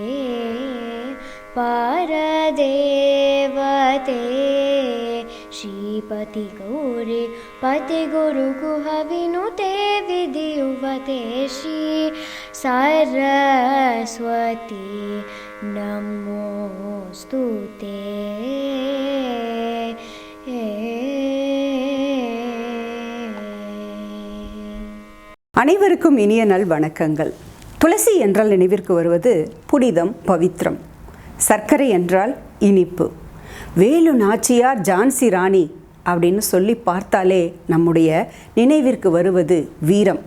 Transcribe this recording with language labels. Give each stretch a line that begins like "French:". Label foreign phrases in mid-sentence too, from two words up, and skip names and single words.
Sanskrit: परदेवते श्रीपति गौरी पति गुरु गुह विनुते विधियुवते श्री सरस्वती नमोस्तुते
Tamil: அனைவருக்கும் இனிய நல் வணக்கங்கள். துளசி என்றால் நினைவிற்கு வருவது புனிதம், பவித்ரம். சர்க்கரை என்றால் இனிப்பு. வேலு நாச்சியார், ஜான்சி ராணி அப்படின்னு சொல்லி பார்த்தாலே நம்முடைய நினைவிற்கு வருவது வீரம்.